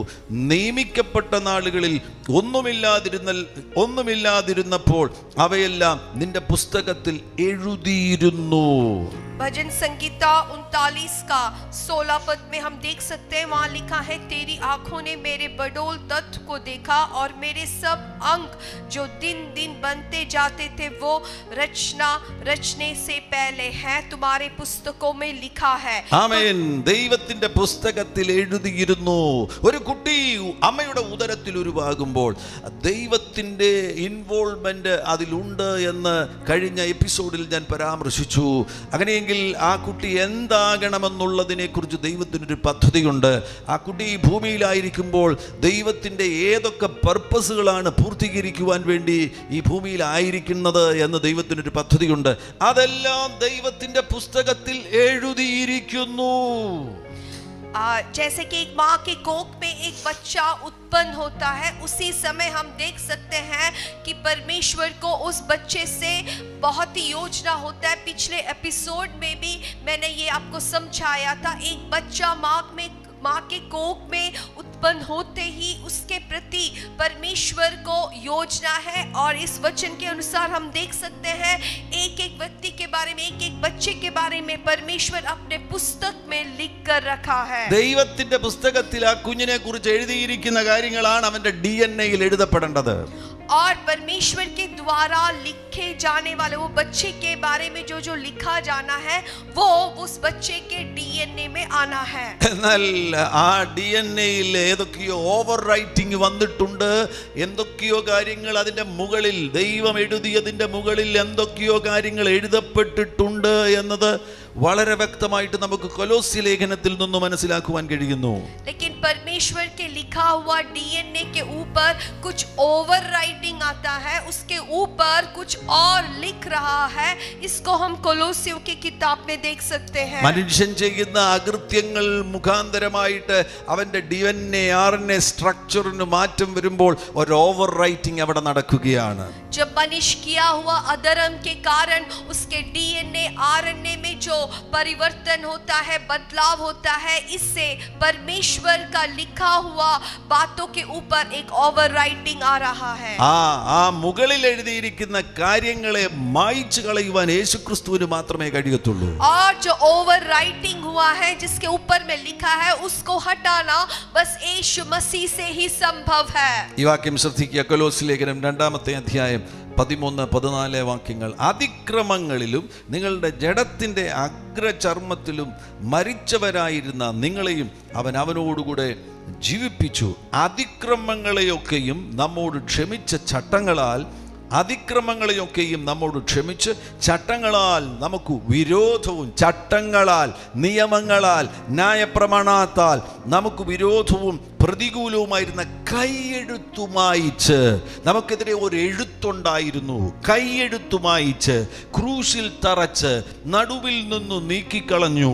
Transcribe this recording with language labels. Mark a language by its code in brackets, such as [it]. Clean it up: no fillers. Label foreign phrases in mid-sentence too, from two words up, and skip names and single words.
[ml] നിയമിക്കപ്പെട്ട നാളുകളിൽ ഒന്നുമില്ലാതിരുന്നപ്പോൾ അവയെല്ലാം നിന്റെ പുസ്തകത്തിൽ എഴുതിയിരുന്നു. [hi] भजन संगीता 39 का 16 पद में हम देख सकते हैं, वहां लिखा है, तेरी आंखों ने मेरे बडोल तत्व को देखा और मेरे सब अंग जो दिन दिन बनते जाते थे वो रचने से पहले है तुम्हारे पुस्तकों में लिखा है. [ml] ആമേൻ. ദൈവത്തിന്റെ പുസ്തകത്തിൽ എഴുതിയിരുന്നു. ഒരു കുട്ടി അമ്മയുടെ ഉദരത്തിൽ ഉരുവാകുമ്പോൾ ദൈവത്തിന്റെ ഇൻവോൾവ്മെന്റ് അതിലുണ്ട് എന്ന് കഴിഞ്ഞ എപ്പിസോഡിൽ ഞാൻ പരാമർശിച്ചു. അങ്ങനെയെങ്കിൽ ആ കുട്ടി എന്താകണമെന്നുള്ളതിനെ കുറിച്ച് ദൈവത്തിനൊരു പദ്ധതിയുണ്ട്. ആ കുട്ടി ഈ ഭൂമിയിലായിരിക്കുമ്പോൾ ദൈവത്തിൻ്റെ ഏതൊക്കെ പർപ്പസുകളാണ് പൂർത്തീകരിക്കുവാൻ വേണ്ടി ഈ ഭൂമിയിലായിരിക്കുന്നത് എന്ന് ദൈവത്തിനൊരു പദ്ധതിയുണ്ട്. അതെല്ലാം ദൈവത്തിൻ്റെ പുസ്തകത്തിൽ എഴുതിയിരിക്കുന്നു. [hi] जैसे कि एक माँ के कोख में एक बच्चा उत्पन्न होता है, उसी समय हम देख सकते हैं कि परमेश्वर को उस बच्चे से बहुत ही योजना होता है. पिछले एपिसोड में भी मैंने ये आपको समझाया था, एक बच्चा माँ के कोख में उत्पन्न होते ही उसके प्रति परमेश्वर को योजना है. और इस वचन के अनुसार हम देख सकते हैं, एक एक व्यक्ति के बारे में, एक एक बच्चे के बारे में परमेश्वर अपने पुस्तक में लिख कर रखा है. [ml] ദൈവത്തിന്റെ പുസ്തകത്തിൽ ആ കുഞ്ഞിനെ കുറിച്ച് എഴുതിയിരിക്കുന്ന കാര്യങ്ങളാണ് അവന്റെ DNA-യിൽ എഴുതപ്പെടേണ്ടത്. [hi] और परमेश्वर के द्वारा लिखे जाने वाले वो बच्चे के बारे में जो लिखा जाना है, वो उस बच्चे के DNA में आना है. [ml] എന്നാൽ ആ DNA-യിൽ ഏതൊക്കെയോ [en] over writing [ml] വന്നിട്ടുണ്ട്. എന്തൊക്കെയോ കാര്യങ്ങൾ അതിൻ്റെ മുകളിൽ, ദൈവം എഴുതിയതിൻ്റെ മുകളിൽ എന്തൊക്കെയോ കാര്യങ്ങൾ എഴുതപ്പെട്ടിട്ടുണ്ട് എന്നത് വളരെ വ്യക്തമായിട്ട് നമുക്ക് കൊലോസ്യ ലേഖനത്തിൽ നിന്ന് മനസ്സിലാക്കുവാൻ കഴിയുന്നു. [hi] लेकिन परमेश्वर के लिखा हुआ DNA के ऊपर कुछ [en] over writing [hi] आता है, उसके ऊपर कुछ और लिख रहा है. इसको हम कोलोसियों की किताब में देख सकते हैं. [ml] മനുഷ്യൻ ചെയ്യുന്ന അകൃത്യങ്ങൾ മുഖാന്തരമായിട്ട് അവന്റെ [en] DNA RNA [ml] സ്ട്രക്ചറിന് മാറ്റം വരുമ്പോൾ ഒരു [en] over writing [ml] അവിടെ നടക്കുകയാണ്. [hi] जब मनुष्य किया हुआ अधर्म के कारण उसके [en] DNA RNA [hi] में जो परिवर्तन होता है, बदलाव होता है, इससे परमेश्वर का लिखा हुआ बातों के ऊपर एक [en] over writing [hi] आ रहा है. [ml] ആ മുകളിൽ എഴുതിയിരിക്കുന്ന കാര്യങ്ങളെ മായ്ച്ചു കളയുവാൻ യേശുക്രിസ്തുവിന് മാത്രമേ കഴിയത്തുള്ളൂ. [hi] और जो [en] over writing [hi] हुआ है, जिसके ऊपर में लिखा है, उसको हटाना बस यीशु मसीह से ही संभव है. [ml] ഈ വാക്യം ശ്രദ്ധിക്കുക. കൊലോസ്യ ലേഖനം 2-ാമത്തെ അധ്യായം 13-14 വാക്യങ്ങൾ. അതിക്രമങ്ങളിലും നിങ്ങളുടെ ജഡത്തിന്റെ അഗ്രചർമ്മത്തിലും മരിച്ചവരായിരുന്ന നിങ്ങളെയും അവൻ അവനോടുകൂടെ ജീവിപ്പിച്ചു. അതിക്രമങ്ങളെയൊക്കെയും നമ്മോട് ക്ഷമിച്ച അതിക്രമങ്ങളെയൊക്കെയും നമ്മോട് ക്ഷമിച്ച് ചട്ടങ്ങളാൽ നമുക്ക് വിരോധവും, ചട്ടങ്ങളാൽ, നിയമങ്ങളാൽ, ന്യായപ്രമാണത്താൽ നമുക്ക് വിരോധവും പ്രതികൂലവുമായിരുന്ന കൈയെഴുത്തു മായിച്ച്, നമുക്കെതിരെ ഒരു എഴുത്തുണ്ടായിരുന്നു, കൈയെഴുത്തു മായിച്ച് ക്രൂശിൽ തറച്ച് നടുവിൽ നിന്നു നീക്കിക്കളഞ്ഞു.